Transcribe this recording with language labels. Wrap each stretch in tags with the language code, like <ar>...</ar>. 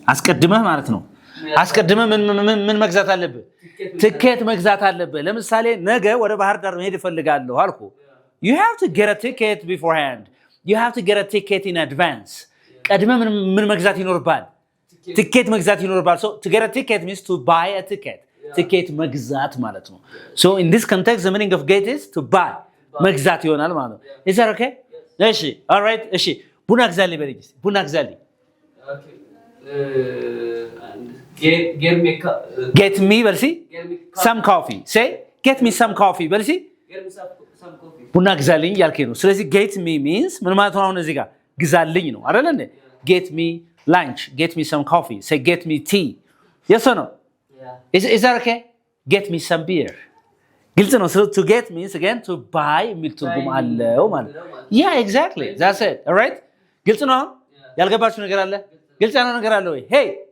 <am>አስቀድመህ ማለት ነው አስቀድመህ ምን መግዛት አለብህ ቲኬት መግዛት አለብህ ለምሳሌ ነገ ወደ ባህር ዳር መሄድ እፈልጋለሁ አልኩ</am> <en>You have to get a ticket beforehand. You have to get a ticket in advance.</en> <am>ቀድመህ ምን መግዛት ይኖርባል</am> <en>ቲኬት መግዛት ይኖርባል so to get a ticket means to buy a ticket</en> <am>ቲኬት መግዛት ማለት ነው</am> <en>so in this context the meaning of get is to buy</en> <am>መግዛት ይሆናል ማለት ነው</am> <en>is that okay እሺ all right</en> <am>እሺ ቡና ግዛልኝ በለኝ ቡና ግዛልኝ</am> <en>okay get me በልሲ some coffee say get me some coffee በልሲ get me some coffee</en> <am>ቡና ግዛልኝ ያልከኝ ነው ስለዚህ</am> <en>get me means</en> <am>ምን ማለት ነው አሁን እዚህ ጋር ግዛልኝ ነው አይደል እንዴ</am> <en>get me lunch get me some coffee say get me tea yes or no yeah is that okay get me some beer</en> <am>ግልጽ ነው</am> <en>so to get means again to buy</en> <am>የሚል ትርጉም አለው ማለት</am> <en>yeah exactly that's it all right</en> <am>ግልጽ ነው ያልገባችሁ ነገር አለ ግልጽ ያለው ነገር አለ ወይ</am> <en>hey</en>